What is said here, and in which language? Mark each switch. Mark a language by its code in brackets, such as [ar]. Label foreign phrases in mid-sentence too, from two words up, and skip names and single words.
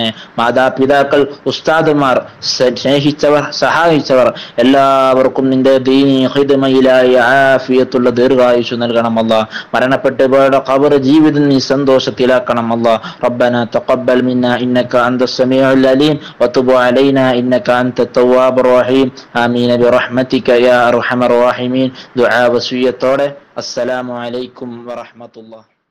[ml] മാതാപിതാക്കൾ, ഉസ്താദുമാർ, സ്നേഹിച്ചവർ, സഹായിച്ചവർ എല്ലാവർക്കും നിന്റെ ദീനി ഖിദ്മയിലായി ആഫിയത്തുള്ള ദീർഘായുസ്സ് നൽകണം. അല്ലാഹ്, മരണപ്പെട്ടു പോയ ഖബർ ജീവിതം നീ സന്തോഷത്തിലാക്കണം. [ar] الله ربنا تقبل منا إنك أنت السميع العليم وتب علينا إنك أنت التواب الرحيم آمين برحمتك يا أرحم الراحمين. دعاء وصية. السلام عليكم ورحمة الله.